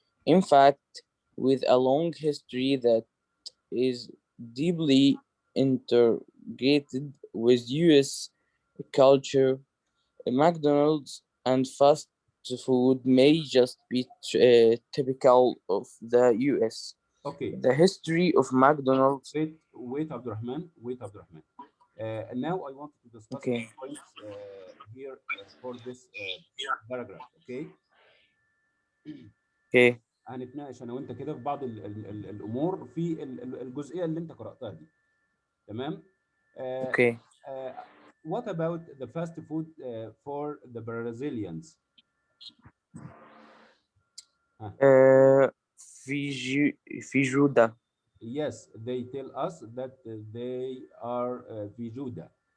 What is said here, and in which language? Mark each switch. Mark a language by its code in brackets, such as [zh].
[en] In fact, with a long history that is deeply integrated with US culture, McDonald's and fast food may just be typical of the US. Okay. The history of McDonald's. Wait, Abdurrahman. Wait, Abdurrahman. And now I wanted to discuss some Okay, points here for this paragraph, okay? okay, [ar] هنتناقش انا وانت كده في بعض الامور في الجزئيه اللي انت قراتها دي. تمام. Uh, [en] okay. uh, what about the fast food for the Brazilians? Huh. Uh, Fijuda. Yes, they tell us that they are Vijuda.